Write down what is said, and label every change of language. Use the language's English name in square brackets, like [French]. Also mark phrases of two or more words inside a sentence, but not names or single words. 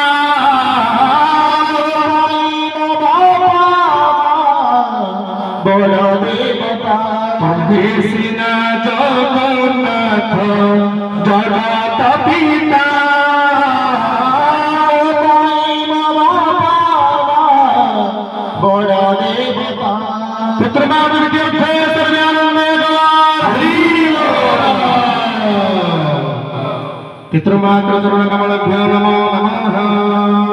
[Odia] ବଡ଼ ଦେବତା ତୁମ୍ଭେ ସିନା ଜଗନ୍ନାଥ ଜଗତ ପିତା ବଡ଼ ଦେବତା ପିତୃମାତୃ ତୀର୍ଥେ [Sanskrit] पितृमातृ चरण कमलभ्यो नमो नमः।